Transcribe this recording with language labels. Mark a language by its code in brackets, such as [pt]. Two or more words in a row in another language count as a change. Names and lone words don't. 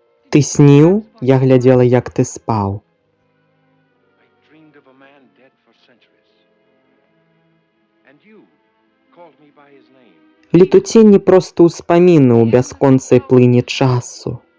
[be] Ты сніў? Я глядзела, як ты спаў. [en] I dreamed of a man dead for centuries. And you called me by his name. [be] Летуценні проста ўспаміны ў бясконцай плыні часу.